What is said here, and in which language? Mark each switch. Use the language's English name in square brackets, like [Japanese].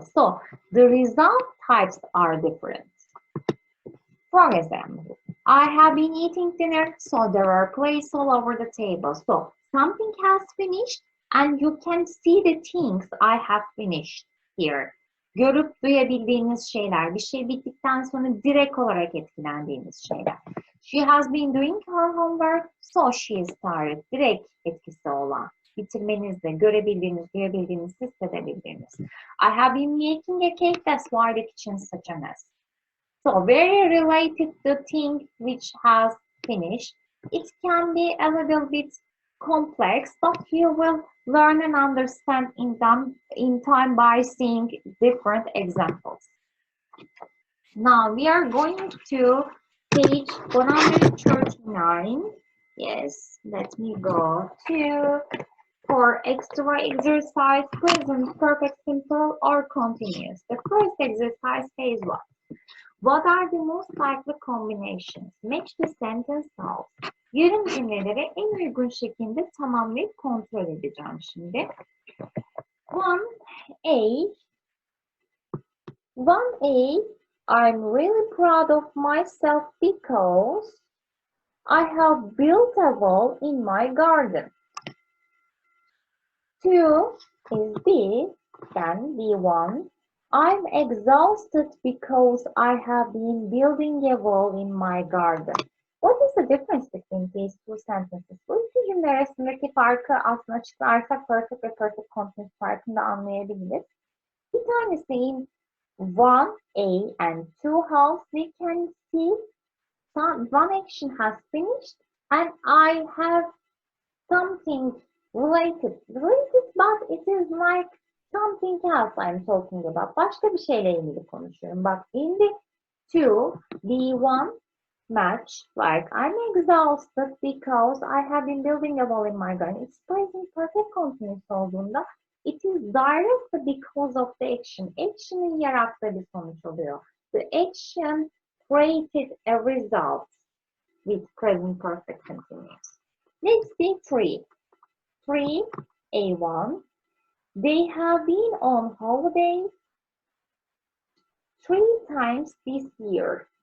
[English] So, the result types are different. For example, I have been eating dinner, so there are plates all over the table. So, something has finished, and you can see the things I have finished here. [Turkish] görüp duyabildiğiniz şeyler, bir şey bittikten sonra direkt olarak etkilendiğiniz şeyler. [English] She has been doing her homework, so she started. [Turkish] Direkt etkisi olan, bitirmenizde, görebildiğiniz, duyabildiğiniz, hissedebildiğiniz. [English] I have been making a cake, that's why the kitchen's such a mess. So very related to thing which has finished. It can be a little bit complex, but you will learn and understand in time by seeing different examples. Now we are going to page 139. Yes, let me go to for extra exercise, present, perfect, simple, or continuous. The first exercise says what? What are the most likely combinations? Match the sentence out. [Turkish] Yarım cümleleri en uygun şekilde tamamlayıp kontrol edeceğim şimdi. [English] 1A. 1A. I'm really proud of myself because I have built a wall in my garden. 2 is B, then B1. I'm exhausted because I have been building a wall in my garden. What is the difference between these two sentences? [Turkish] Bu iki cümle arasındaki farkı aslında açıklarsak perfect ve perfect continuous farkını da anlayabiliriz. Bir tanesi [English] in 1A and 2 house we can see one action has finished and I have something related, but it is like something else I'm talking about. [Turkish] Başka bir şeyle ilgili konuşuyorum. [English] But in the 2, the 1 match, like I'm exhausted because I have been building a wall in my garden. It's present perfect continuous [Turkish] olduğunda [English] it is direct because of the action. [Turkish] Action'ın yarattığı bir sonuç oluyor. [English] The action created a result with present perfect continuous. Let's see 3. 3A1. They have been on holiday 3 times this year.